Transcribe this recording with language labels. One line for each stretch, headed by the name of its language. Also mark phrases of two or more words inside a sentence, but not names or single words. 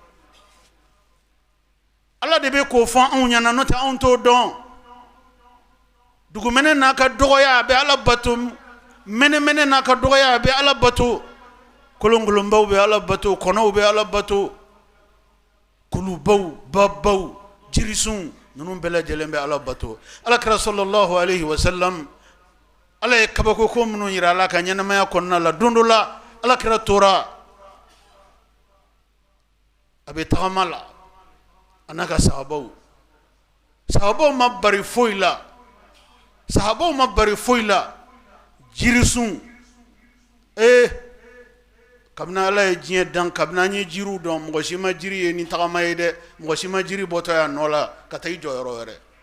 Bambara: Ala de bɛ k'o fɔ anw ɲɛna n'o tɛ anw t'o dɔn dugumɛnɛ n'a ka dɔgɔya a bɛ Ala bato mɛnɛmɛnɛ n'a ka dɔgɔya a bɛ Ala bato kolonkolonbaw bɛ Ala bato kɔnɔw bɛ Ala bato kulubaw babaw jirisunw ninnu bɛɛ lajɛlen bɛ Ala bato Alakira
Arabic: صلى الله عليه وسلم
Bambara: Ala ye kabako ko minnu yira Ala ka ɲɛnamaya kɔnɔna la don dɔ la Alakira tora a bɛ tagama la a n'a ka sahabaw ma bari foyi la jirisun kabini Ala ye diɲɛ dan kabini an ye jiriw dɔn mɔgɔ si ma jiri ye ni tagama ye dɛ mɔgɔ si ma jiri bɔtɔ y'a nɔ la ka taa i jɔ yɔrɔ wɛrɛ